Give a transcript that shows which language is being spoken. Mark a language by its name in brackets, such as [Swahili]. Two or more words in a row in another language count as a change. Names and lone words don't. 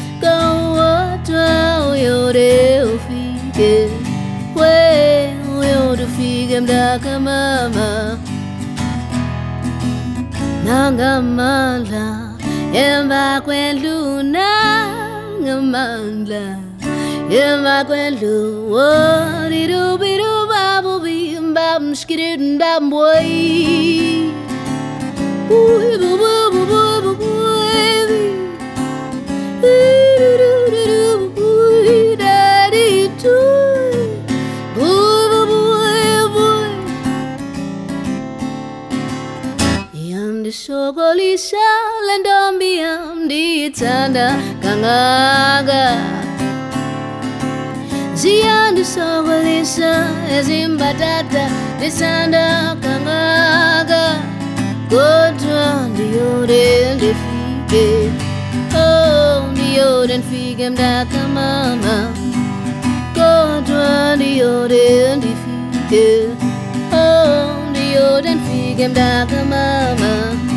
[Xhosa] kodwa uyode ufike uyode ufike mdaka mama nangamandla emva kwendlu nangamandla emva kwendlu wodidubidu babubi mbam skididin bam boy [English] boy boy boy boy boy daddy toy boy boy boy [Xhosa] yandisokolisa lentombi yam ndiyithanda kangaka ziyandisokolisa ezimbatata ndithanda kangaka kodwa ndiyode ndifike ndiyode ndifike mdaka mama kodwa ndiyode ndifike ndiyode ndifike mdaka mama